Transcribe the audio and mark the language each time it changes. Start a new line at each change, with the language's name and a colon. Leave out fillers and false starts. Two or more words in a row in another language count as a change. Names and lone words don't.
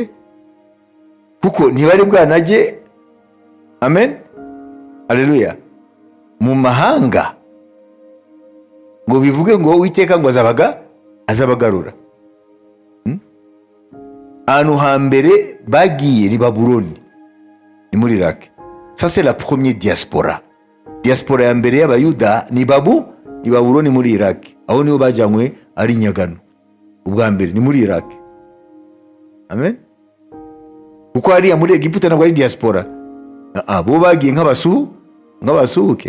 Kinyarwanda: Kuko ntibari bwanajye, amen, haleluya, mu mahanga ngo bivuge ngo Uwiteka ngo azabagarura. Ahantu hambere bagiye ni Babuloni, ni muri Iraq.
French: Ça c'est la première diaspora.
Kinyarwanda: Diaspora ya mbere y'Abayuda ni Babuloni muri Iraq. Aho niho bajyanywe ari nyagano. Ubwa mbere ni muri Iraq. Amen. Kuko hariya muri Egiputa ntabwo ari diaspora. Bo bagiye nk'abasuhuke.